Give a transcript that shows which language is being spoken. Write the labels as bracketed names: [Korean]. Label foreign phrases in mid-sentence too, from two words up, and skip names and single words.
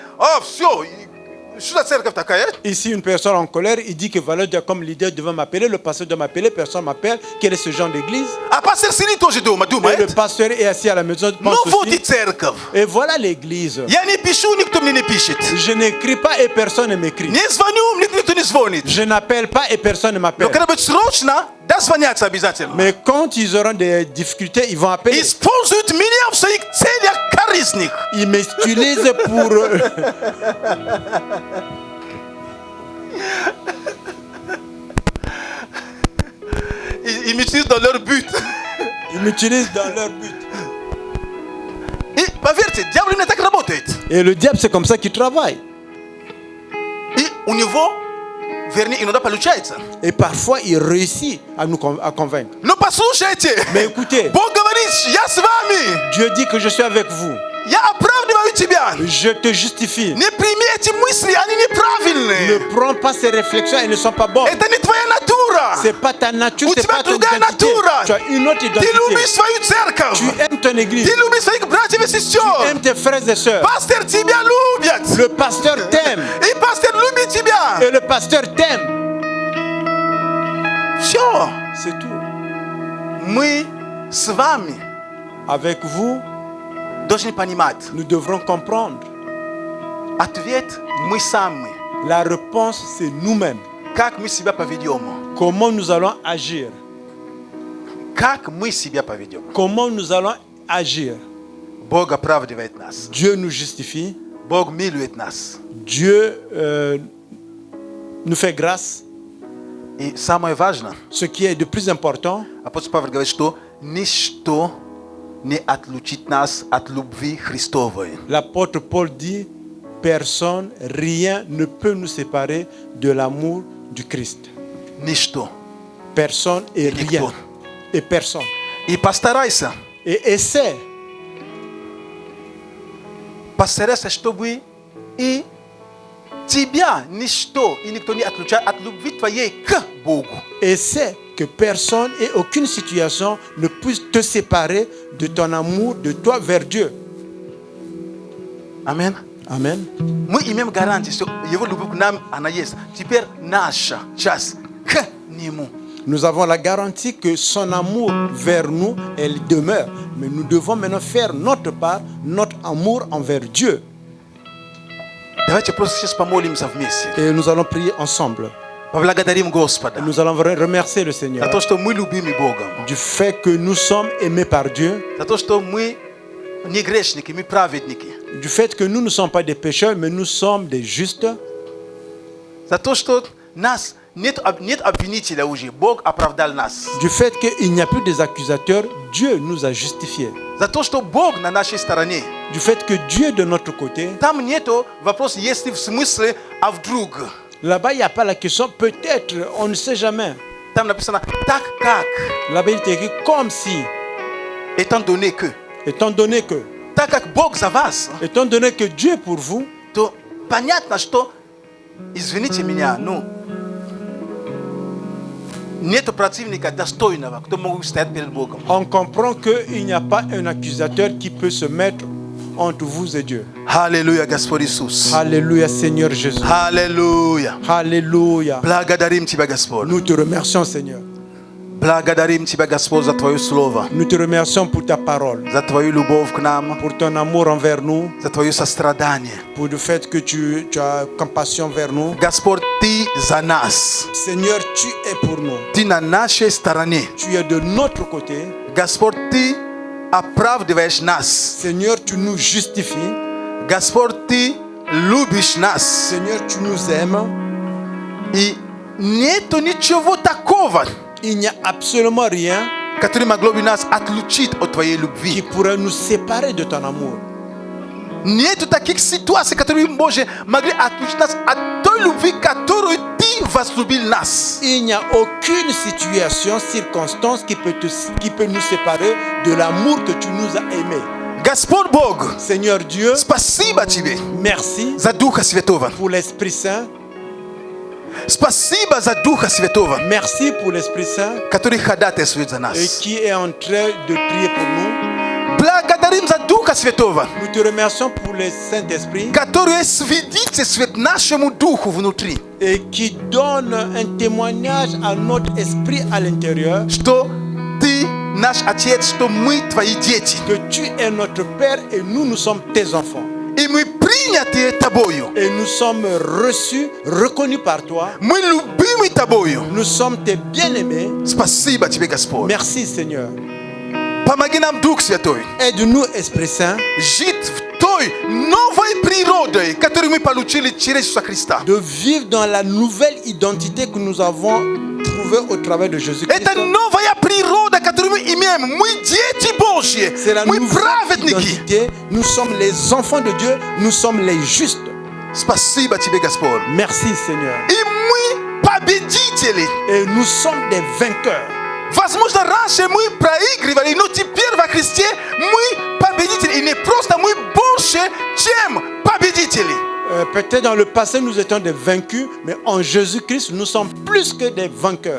[Russian] А, все. Что за церковь такая? [French] Ici, une personne en colère, il dit que Valeur comme leader devant m'appeler, le pasteur doit m'appeler, personne m'appelle. Quel est ce genre d'église? [Russian] А пастор сидит тоже дома, [French] Et le [Russian] думает. [French] pasteur est assis à la maison, [Russian] Ну [French] pense [Russian] вот и [French] aussi. [Russian] церковь. [French] Et voilà l'église. [Russian] Я не пишу, никто мне не пишет. [French] Je n'écris pas et personne ne m'écrit. [Russian] Не звоню, мне никто не звонит. [French] Je n'appelle pas et personne ne [Russian] Но [French] m'appelle. [Russian] когда будет срочно, дозвонятся обязательно. [French] Mais quand ils auront des difficultés, ils vont appeler. [Russian] Используют меня в своих целях корыстных. [French] Ils m'utilisent pour... Ils m'utilisent dans leur but. Ils m'utilisent dans leur but. [Russian] И поверьте, дьявол именно так работает. [French] Et le diable, c'est comme ça qu'il travaille. [Russian] И у него вернее, иногда получается. [French] Et parfois, il réussit à nous à convaincre. [Russian] Но послушайте, [French] Mais écoutez, [Russian] Бог говорит, я с вами, [French] Dieu dit que je suis avec vous. [Russian] я оправдываю тебя. [French] Je te justifie. [Russian] Не прими эти мысли, они неправильные. [French] Ne prends pas ces réflexions, elles ne sont pas bonnes. [Russian] Это не твоя натура. [French] C'est pas ta nature, [Russian] У [French] c'est [Russian] тебя [French] pas ton [Russian] другая [French] identité. [Russian] натура. [French] Tu as une autre [Russian] Ты [French] identité. [Russian] любишь свою церковь. [French] Tu aimes ton église. [Russian] Ты любишь своих братьев и [French] Tu [Russian] сестер. [French] aimes tes frères et sœurs. [Russian] Пастор тебя любит. [French] Le pasteur t'aime. [Russian] И пастор любит тебя. [French] Et le pasteur t'aime. [Russian] Все. [French] C'est tout. [Russian] Мы с вами [French] Avec vous, [Russian] должны понимать. [French] nous devrons comprendre. [Russian] Ответ мы сами. [French] La réponse, c'est nous-mêmes. [Russian] Как мы себя поведем. [French] Comment nous allons agir. [Russian] Как мы себя поведем. [French] Comment nous allons agir. [Russian] Бог оправдывает нас. [French] Dieu nous justifie. [Russian] Бог милует нас. [French] Dieu nous fait grâce. [Russian] И самое важное, [French] Ce qui est de plus important, [Russian] апостол Павел говорит, что ничто не отлучит нас от любви Христовой. [French] l'apôtre Paul dit, personne, rien ne peut nous séparer de l'amour du Christ. [Russian] Ничто. [French] Personne et rien. [Russian] Никто. [French] Et personne. [Russian] И постарайся, [French] Et essaie, [Russian] чтобы и тебя ничто и никто не отлучает от любви твоей к Богу. [French] essaie que personne et aucune situation ne puisse te séparer de ton amour, de toi vers Dieu. [Russian] Амин. [French] Amen. [Russian] Мы имеем гарантию, что Его любовь к нам, она есть. Теперь наша часть к Нему. [French] Nous avons la garantie que son amour vers nous, elle demeure. Mais nous devons maintenant faire notre part, notre amour envers Dieu. [Russian] Давайте просто сейчас помолимся вместе. [French] Et nous allons prier ensemble. [Russian] Поблагодарим Господа [French] Nous allons remercier le [Russian] за [French] Seigneur [Russian] то, что мы любимы Богом. [French] du fait que nous sommes aimés par Dieu, [Russian] За то, что мы не грешники, мы праведники. [French] du fait que nous ne sommes pas des pécheurs, mais nous sommes des justes, [Russian] За то, что нас нет обвинителя уже. Бог оправдал нас. [French] du fait qu'il n'y a plus des accusateurs, Dieu nous a justifiés, [Russian] За то, что Бог на нашей стороне. [French] du fait que Dieu de notre côté. [Russian] Там нету вопроса, есть ли в смысле, а вдруг. [French] Là-bas, il n'y a pas la question, peut-être, on ne sait jamais. [Russian] Там написано, так как, [French] Là-bas, il est écrit comme si, étant donné que. étant donné que [Russian] Бог за вас, [French] Étant donné que Dieu est pour vous, [Russian] то понятно, что, извините меня, нету противника достойного, кто может стоять перед Богом. [French] on comprend qu'il n'y a pas un accusateur qui peut se mettre entre vous et Dieu. [Russian] Аллилуйя, Господь Иисус. [French] Alléluia, Seigneur Jésus. [Russian] Аллилуйя. [French] Alléluia. [Russian] Благодарим Тебя, Господь. [French] Nous te remercions, Seigneur. [Russian] Благодарим Тебя, Господь, за Твое Слово, [French] Nous te remercions pour ta parole, [Russian] за Твою любовь к нам, [French] pour ton amour envers nous, [Russian] за Твое сострадание. [French] pour le fait que tu as compassion vers nous. [Russian] Господь, Ты за нас. [French] Seigneur, tu es pour nous. [Russian] Ты на нашей стороне. [French] Tu es de notre côté. [Russian] Господь, Ты оправдываешь нас. [French] Seigneur, tu nous justifies. [Russian] Господь, Ты любишь нас. [French] Seigneur, tu nous aimes. [Russian] И нету ничего такого, [French] Il n'y a absolument rien [Russian] который могло бы нас отлучить от Твоей [French] qui [Russian] любви. [French] pourrait nous séparer de ton amour. [Russian] Нету таких ситуаций, которые могли отлучить нас от той любви, которую Ты возлюбил нас. [French] Il n'y a aucune situation, circonstance qui peut nous séparer de l'amour que tu nous as aimé. [Russian] Господь Бог, [French] Seigneur Dieu, [Russian] спасибо Тебе [French] merci [Russian] за Духа Святого. [French] pour l'Esprit Saint. [Russian] Спасибо за Духа Святого, [French] Merci pour l'Esprit Saint [Russian] который ходатайствует за [French] et [Russian] нас. [French] qui est en train de prier pour nous. [Russian] Благодарим за Духа Святого, [French] Nous te remercions pour le Saint-Esprit [Russian] который свидетельствует нашему Духу внутри, [French] et qui donne un témoignage à notre esprit à l'intérieur [Russian] что Ты наш Отец, что мы Твои дети. [French] que tu es notre Père et nous sommes tes enfants. [Russian] И мы приняты Тобою. [French] Et nous sommes reçus, reconnus par toi. [Russian] Мы любимы Тобою. [French] Nous sommes tes bien-aimés. [Russian] Спасибо Тебе, Господь. [French] Merci Seigneur. [Russian] Помоги нам, Дух Святой, [French] Aide-nous, Esprit Saint, [Russian] жить в той новой природой, которую мы получили через Иисуса Христа. [French] de vivre dans la nouvelle identité que nous avons trouvée au travers de Jésus-Christ. [Russian] Это новая природа, которую мы имеем. Мы дети Божьи. [French] C'est la [Russian] Мы [French] nouvelle [Russian] праведники. [French] identité. Nous sommes les enfants de Dieu. Nous sommes les justes. [Russian] Спасибо Тебе, Господь. [French] Merci Seigneur. [Russian] И мы победители. [French] Et nous sommes des vainqueurs. [Russian] Возможно, раньше мы проигрывали, но теперь во Христе мы победители. И не просто мы больше, чем победители. [French] Peut-être dans le passé, nous étions des vaincus, mais en Jésus-Christ, nous sommes plus que des vainqueurs.